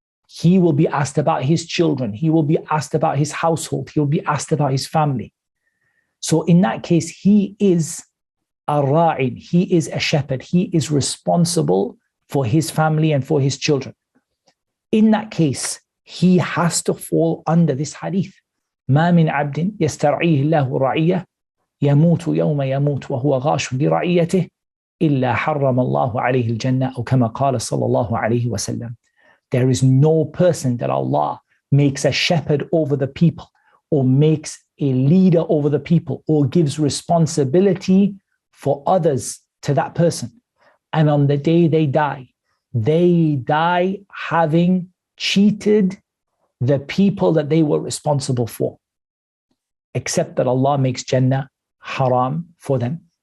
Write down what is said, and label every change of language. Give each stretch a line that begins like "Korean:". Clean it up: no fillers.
English: He will be asked about his children. He will be asked about his household. He will be asked about his family. So in that case, he is a ra'in. He is a shepherd. He is responsible for his family and for his children. In that case, he has to fall under this hadith.
Arabic: ما من عبد يسترعيه الله رعية يموت يوم يموت وهو غاش لرعيته إلا حرم الله عليه الجنة أو كما قال صلى الله عليه وسلم.
English: There is no person that Allah makes a shepherd over the people or makes a leader over the people or gives responsibility for others to that person. And on the day they die having cheated the people that they were responsible for, except that Allah makes Jannah haram for them.